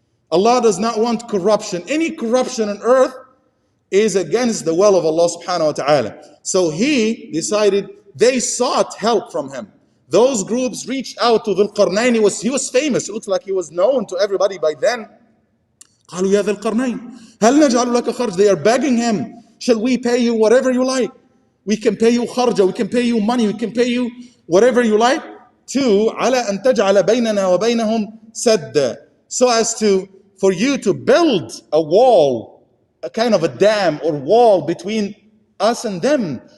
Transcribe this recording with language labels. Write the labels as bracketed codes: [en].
[en] Allah does not want corruption. Any corruption on earth is against the will of Allah subhanahu wa ta'ala. So he decided, they sought help from him. Those groups reached out to Dhul-Qarnain. He was famous. It looks like he was known to everybody by then. [ar] قالوا يا ذا القرنين هل نجعل لك خرج. [en] They are begging him, shall we pay you whatever you like? We can pay you kharja, we can pay you money, we can pay you whatever you like, to [ar] على أن تجعل بيننا وبينهم سدا, [en] so as to, for you to build a wall, a kind of a dam or wall between us and them.